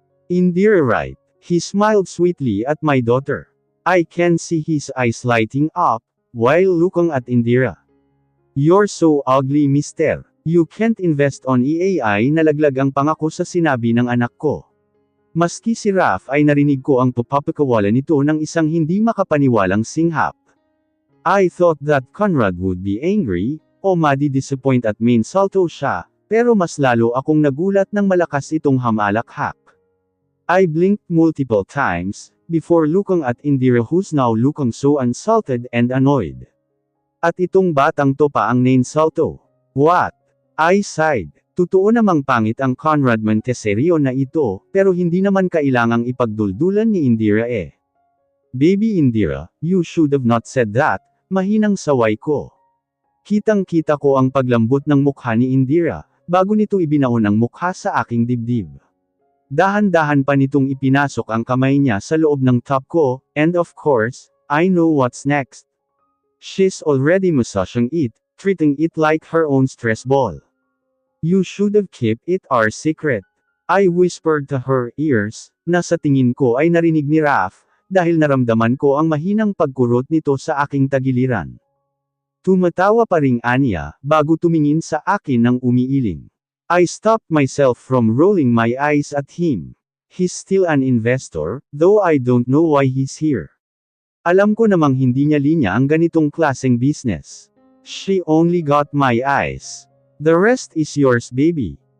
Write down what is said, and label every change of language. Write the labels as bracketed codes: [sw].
[en] Indira right. He smiled sweetly at my daughter. I can see his eyes lighting up, while looking at Indira. You're so ugly mister. You can't invest on EAI, [tl] nalaglag ang pangako sa sinabi ng anak ko. Maski si Raf ay narinig ko ang papapakawalan nito ng isang hindi makapaniwalang singhap. [en] I thought that Conrad would be angry, [tl] o madi-disappoint at minsalto siya, pero mas lalo akong nagulat nang malakas itong hamalakhak. [en] I blinked multiple times, before looking at Indira who's now looking so insulted and annoyed. [tl] At itong batang to pa ang nainsulto. [en] What? I sighed. [tl] Totoo namang pangit ang Conrad Montesserio na ito, pero hindi naman kailangang ipagduldulan ni Indira eh. [en] Baby Indira, you should have not said that, [tl] mahinang saway ko. Kitang-kita ko ang paglambot ng mukha ni Indira, bago nito ibinaon ang mukha sa aking dibdib. Dahan-dahan pa nitong ipinasok ang kamay niya sa loob ng top ko, [en] and of course, I know what's next. She's already massaging it, treating it like her own stress ball. You should have kept it our secret. I whispered to her ears, [tl] na sa tingin ko ay narinig ni Raf, dahil naramdaman ko ang mahinang pagkurot nito sa aking tagiliran. Tumatawa pa ring Anya, bago tumingin sa akin ng umiiling. [en] I stopped myself from rolling my eyes at him. He's still an investor, though I don't know why he's here. [tl] Alam ko namang hindi niya linya ang ganitong klaseng business. [en] She only got my eyes. The rest is yours, baby.